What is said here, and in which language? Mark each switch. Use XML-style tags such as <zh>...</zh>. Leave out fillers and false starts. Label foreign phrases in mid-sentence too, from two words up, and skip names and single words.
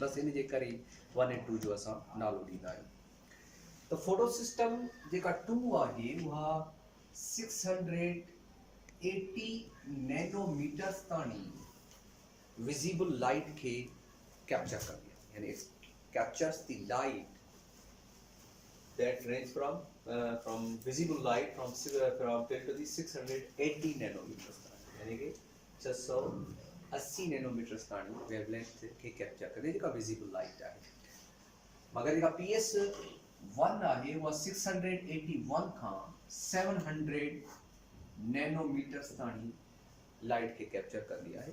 <sd>बसि इन जे करे 1 ऐं 2 जो असां नालो ॾींदा आहियूं। त</sd> <en>photo system</en> <sd>जेका 2 आहे उहा 680 नैनोमीटर्स ताणी</sd> <en>visible light</en> <sd>खे कैप्चर कंदी आहे, यानी</sd> <en>captures the light that range from visible light from 10 to the 680 nanometers</en> <sd>ताणी, यानी कि 680 नैनोमीटर्स ताणी वेवलेंथ खे कैप्चर करे जेका</sd> <en>visible light</en> <sd>आहे। मगर जेका PS1 आहे उहा 681 खां 700 नैनोमीटर्स ताणी लाइट खे कैप्चर कंदी आहे।</sd>